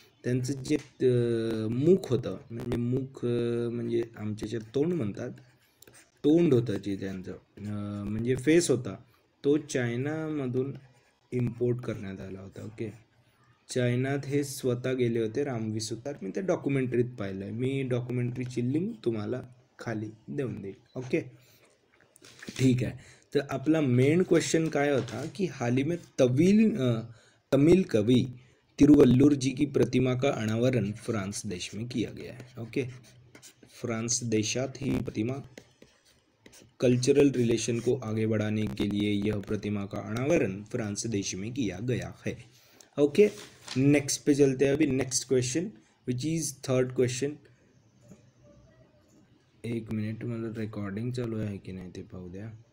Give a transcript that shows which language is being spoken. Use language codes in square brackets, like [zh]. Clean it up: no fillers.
[mr] त्यांचं जे मुख होतं, म्हणजे मुख म्हणजे आमच्या तोंड म्हणतात, तोंड होतं जे त्यांचं म्हणजे फेस होता, तो चायनामधून इम्पोर्ट करण्यात आला होता. ओके, चायनात हे स्वतः गेले होते रामवी सुतार. मी त्या डॉक्युमेंटरीत पाहिलं आहे, मी डॉक्युमेंटरीची लिंक तुम्हाला खाली देऊन देईल. ओके, ठीक आहे. तर आपला मेन क्वेश्चन काय होता की [hi] हाल ही में तमिल कवि तिरुवल्लुर जी की प्रतिमा का अनावरण फ्रांस देश में किया गया है. [mr] ओके, फ्रांस देशात ही प्रतिमा, [hi] कल्चरल रिलेशन को आगे बढ़ाने के लिए यह प्रतिमा का अनावरण फ्रांस देश में किया गया है. ओके, नेक्स्ट पे चलते हैं. अभी next question [en] Which is 3rd question. [mr] एक मिनिट, मला रेकॉर्डिंग चालू आहे की नाही ते पाहू द्या.